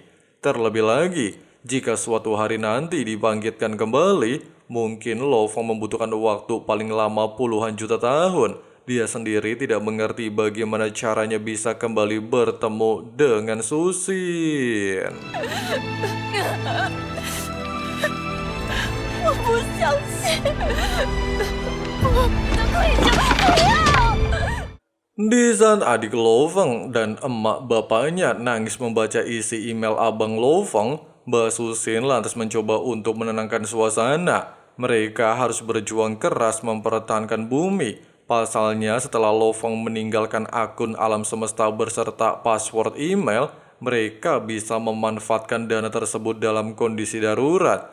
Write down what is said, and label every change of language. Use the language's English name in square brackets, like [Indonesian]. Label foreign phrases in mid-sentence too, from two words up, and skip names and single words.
[Indonesian] Terlebih lagi, jika suatu hari nanti dibangkitkan kembali, mungkin Lo Fang membutuhkan waktu paling lama puluhan juta tahun. Dia sendiri tidak mengerti bagaimana caranya bisa kembali bertemu dengan Susin. [Chinese] 我不相信，我的愧疚，不要！ [Indonesian] Di saat adik Lo Fang dan emak bapaknya nangis membaca isi email abang Lo Fang, Mbak Susin lantas mencoba untuk menenangkan suasana. Mereka harus berjuang keras mempertahankan bumi. Pasalnya setelah Lo Fang meninggalkan akun alam semesta beserta password email, mereka bisa memanfaatkan dana tersebut dalam kondisi darurat.